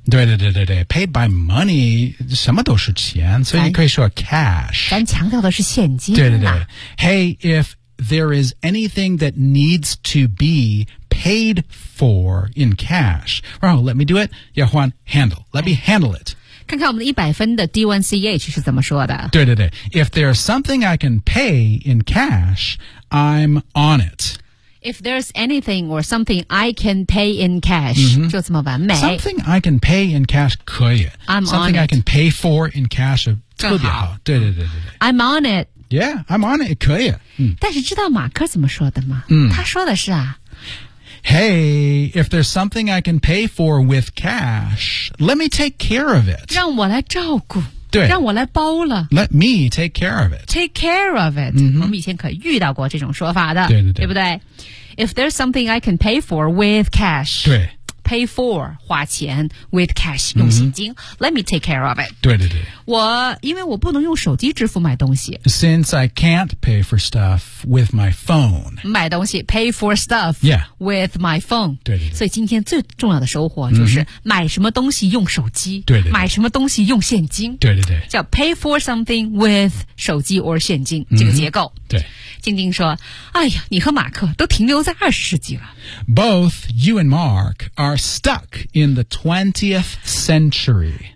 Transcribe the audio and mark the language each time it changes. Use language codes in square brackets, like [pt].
[zh] 对对对对对 [en] paid by money [zh] 什么都是钱所以你可以说 cash 咱强调的是现金 [en] 对对对 hey if there is anything that needs to be paid for in cash. Well, let me do it. Yeah, Juan, handle. Let me handle it. [zh] 看看我们的100分的 D1CH 是怎么说的。对对对。 [en] If there's something I can pay in cash, I'm on it. If there's anything or something I can pay in cash,、 mm-hmm. [zh] 就这么完美。 [en] Something I can pay in cash [zh] 可以。 [en] I'm something on it. Something I can pay for in cash [zh] 特别好。对对对对对。 [en] I'm on it. Yeah, I'm on it. [zh] 可以。但是知道马克怎么说的吗、嗯、他说的是啊。 [en] Hey, if there's something I can pay for with cash, let me take care of it. [zh] 让我来照顾。对让我来包了 [en] Let me take care of it Take care of it、 mm-hmm. [zh] 我们以前可遇到过这种说法的对对对对不对 [en] If there's something I can pay for with cash [zh] 对 [en] Pay for [zh] 花钱 [en] With cash [zh] 用现金、 [en] mm-hmm. Let me take care of it [zh] 对对对我因为我不能用手机支付买东西 [en] Since I can't pay for stuff with my phone [zh] 买东西 [en] Pay for stuff Yeah With my phone [zh] 对对对所以今天最重要的收获就是买什么东西用手机对对对买什么东西用现金对对对叫 [en] pay for something with [zh] 手机 or 现金、mm-hmm. 这个结构对静静说哎呀你和马克都停留在20世纪了 [en] Both you and Mark are stuck in the 20th century